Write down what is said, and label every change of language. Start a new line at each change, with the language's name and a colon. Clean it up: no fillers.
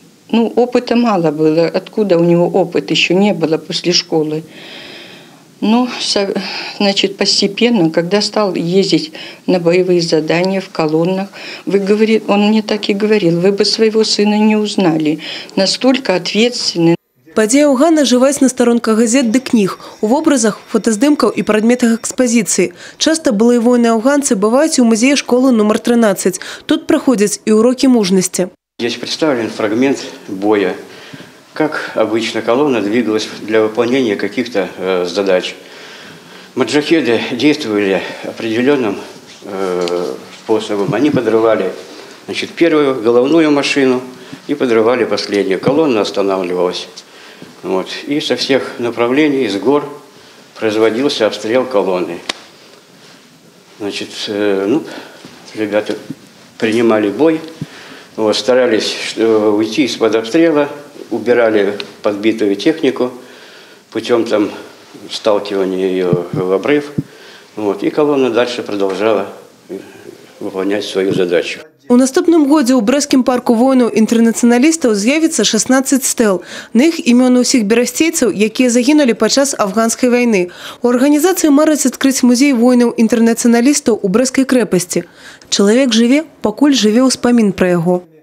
Russian: Ну, опыта мало было. Откуда у него опыт? Еще не было после школы. Но, значит, постепенно, когда стал ездить на боевые задания в колоннах, он мне так и говорил, вы бы своего сына не узнали. Настолько ответственный.
Belarusian: Падзеі Афгана жываюць на старонках газет ды кніг, у вобразах, фотаздымкаў і прадметах экспазіцыі. Часта былыя воіны-афганцы бываюць у музеі школы номер 13. Тут праходзяць і урокі мужнасці.
Russian: Здесь представлен фрагмент боя, как обычно колонна двигалась для выполнения каких-то задач. Маджахеды действовали определенным способом. Они подрывали, значит, первую головную машину и подрывали последнюю. Колонна останавливалась. Вот. И со всех направлений, из гор, производился обстрел колонны. Значит, ребята принимали бой. Вот, старались уйти из-под обстрела, убирали подбитую технику путем там сталкивания ее в обрыв. Вот, и колонна дальше продолжала выполнять свою задачу.
Belarusian: У наступным годзе ў брэсцкім парку воінаў-інтэрнацыяналістаў з'явіцца 16 стэл. На іх імёны ўсіх берасцейцаў, якія загінулі падчас афганскай вайны. У арганізацыі мараць адкрыць музей воінаў-інтэрнацыяналістаў у Брэсцкай крэпасці. Чалавек жыве, пакуль жыве ўспамін пра яго.